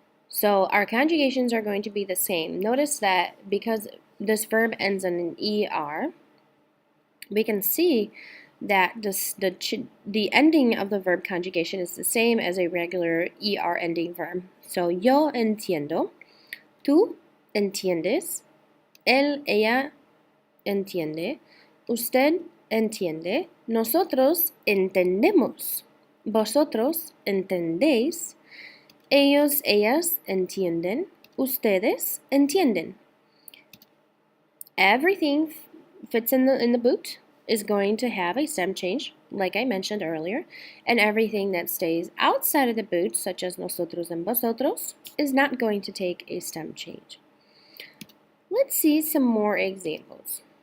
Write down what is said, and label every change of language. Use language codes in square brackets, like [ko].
[en] So our conjugations are going to be the same. Notice that because this verb ends in an ER, we can see that the ending of the verb conjugation is the same as a regular ER ending verb. [es] So yo entiendo, tú entiendes, él, ella entiende, usted entiende, nosotros entendemos, vosotros entendéis, ellos, ellas entienden, ustedes entienden. [en] Everything fits in the boot is going to have a stem change, like I mentioned earlier, and everything that stays outside of the boot, such as nosotros and vosotros, is not going to take a stem change. Let's see some more examples.